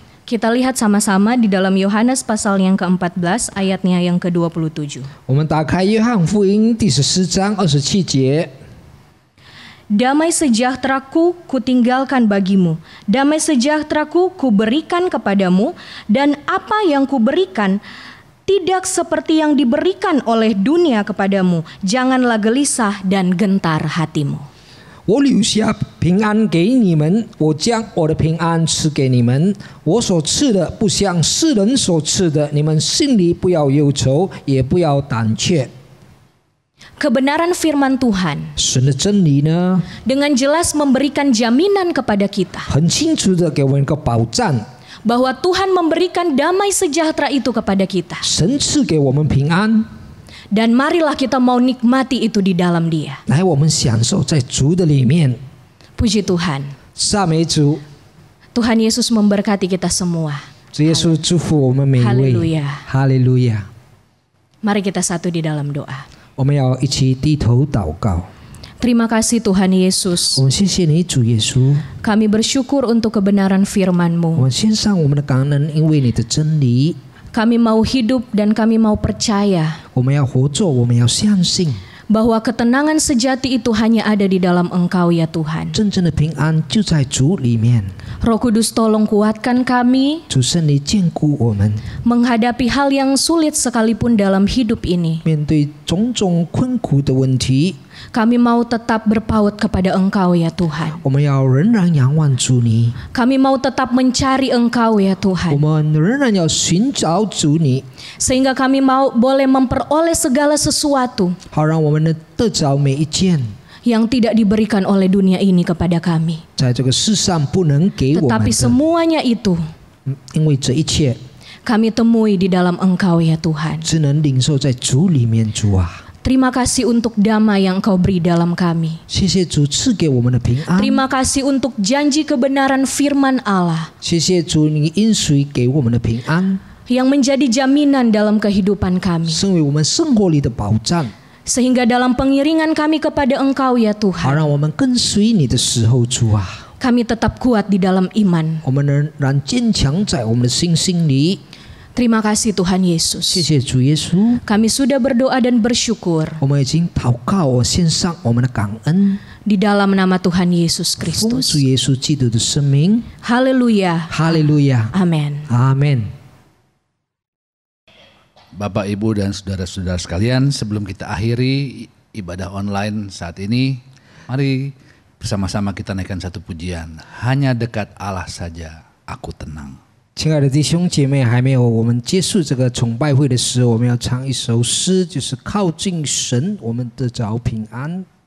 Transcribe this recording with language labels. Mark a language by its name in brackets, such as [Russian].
[Indonesian] Kita lihat sama-sama di dalam Yohanes pasal yang ke-14 ayatnya yang ke-27. [Chinese] 我们打开约翰福音第14章27节。 [Indonesian] Damai sejahteraku kutinggalkan bagimu, damai sejahteraku kuberikan kepadamu, dan apa yang kuberikan tidak seperti yang diberikan oleh dunia kepadamu. Janganlah gelisah dan gentar hatimu. [Chinese] 我留下平安给你们，我将我的平安赐给你们。我所赐的不像世人所赐的，你们心里不要忧愁，也不要胆怯。 [Indonesian] Kebenaran firman Tuhan [Chinese] 神的真理呢， [Indonesian] dengan jelas memberikan jaminan kepada kita [Chinese] 很清楚的给我们一个保障， [Indonesian] bahwa Tuhan memberikan damai sejahtera itu kepada kita. [Chinese] 神赐给我们平安， [Indonesian] Dan marilah kita mau nikmati itu di dalam Dia. [Chinese] 来我们享受在主的里面。 [Indonesian] Puji Tuhan. [Chinese] 赞美主， [Indonesian] Tuhan Yesus memberkati kita semua. [Chinese] 主耶稣祝福我们每一位。 [Indonesian] Haleluya. [Chinese] 哈利路亚！ [Indonesian] Mari kita satu di dalam doa. [Chinese] 我们要一起低头祷告。 [Indonesian] Terima kasih Tuhan Yesus. [Chinese] 我们谢谢你，主耶稣。 [Indonesian] Kami bersyukur untuk kebenaran [Chinese] 我 [Indonesian] firman-Mu. [Chinese] 们献上我们的感恩，因为你的真理。 [Indonesian] Kami mau hidup dan kami mau percaya [Chinese] 我们要活着，我们要相信， [Indonesian] bahwa ketenangan sejati itu hanya ada di dalam Engkau ya Tuhan. [Chinese] 真正的平安就在主里面。 [Indonesian] Roh Kudus tolong kuatkan kami [Chinese] 主圣灵坚固我们， [Indonesian] menghadapi hal yang sulit sekalipun dalam hidup ini. [Chinese] 面对种种困苦的问题， [Indonesian] Kami mau tetap berpaut kepada Engkau ya Tuhan. [Chinese] 我们要仍然仰望主你， [Indonesian] Kami mau tetap mencari Engkau ya [Chinese] 我 [Indonesian] Tuhan. [Chinese] 们仍然要寻找主你， [Indonesian] Sehingga kami mau boleh memperoleh segala sesuatu [Chinese] 好让我们能得着每一件 [Indonesian] yang tidak diberikan oleh dunia ini kepada kami. [Chinese] 在这个世上不能给我们 [Indonesian] Tetapi [Chinese] 的， [Indonesian] semuanya itu [Chinese] 因为这一切 [Indonesian] kami temui di dalam Engkau ya Tuhan. [Chinese] 只能领受在主里面。主啊， [Indonesian] Terima kasih untuk damai yang Engkau beri dalam kami. [Chinese] 谢谢主赐给我们的平安， [Indonesian] Terima kasih untuk janji kebenaran firman Allah [Chinese] 谢谢主你应许给我们的平安， [Indonesian] yang menjadi jaminan dalam kehidupan kami. [Chinese] 成为我们生活里的保障。 [Indonesian] Sehingga dalam pengiringan kami kepada Engkau ya [Chinese] 好 [Indonesian] Tuhan, [Chinese] 让我们跟随你的时候，主啊， [Indonesian] kami tetap kuat di dalam iman. [Chinese] 我们仍然坚强在我们的信心里。 [Indonesian] Terima kasih Tuhan [Chinese] 谢 [Indonesian] Yesus. [Chinese] 谢主耶稣， [Indonesian] Kami sudah berdoa dan bersyukur [Chinese] 我们已经祷告，我献上我们的感恩， [Indonesian] di dalam nama Tuhan Yesus [Chinese] 奉 [Indonesian] Kristus. [Chinese] 主耶稣基督的生命。 [Indonesian] Haleluya. [Chinese] 哈利路亚， [Indonesian] Amin. [Chinese] 阿门。 [Indonesian] Bapak, Ibu, dan saudara-saudara sekalian, sebelum kita akhiri ibadah online saat ini, mari bersama-sama kita naikkan satu pujian. Hanya dekat Allah saja aku tenang. [Chinese] 亲爱的弟兄姐妹，还没有我们结束这个崇拜会的时候，我们要唱一首诗，就是靠近神，我们得着平安。